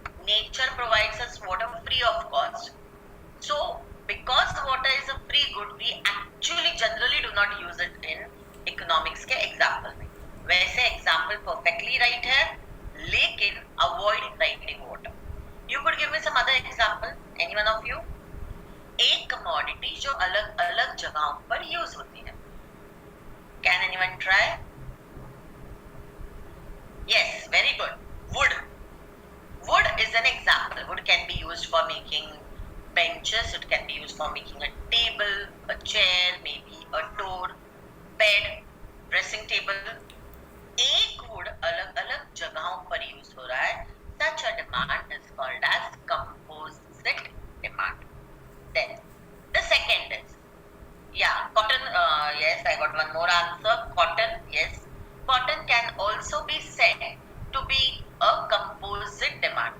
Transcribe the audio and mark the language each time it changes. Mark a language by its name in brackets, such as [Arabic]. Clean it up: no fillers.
[English] Nature provides us water free of cost. So, because water is a free good, we actually generally do not use it in economics [Hindi] के example में. वैसे example perfectly right है, लेकिन [English] avoid writing water. You could give me some other example, any one of you? [Hindi] एक commodity जो अलग अलग जगहों पर use होती है. [English] Can anyone try? Yes, very good. Wood. Wood is an example. Wood can be used for making benches. It can be used for making a table, a chair, maybe a door, bed, dressing table. [Hindi] एक wood अलग अलग जगहों पर use हो रहा है. [English] Such a demand is called as composite demand. Then the second is, yeah, cotton. Yes, I got one more answer. Cotton. Yes, cotton can also be said to be a composite demand.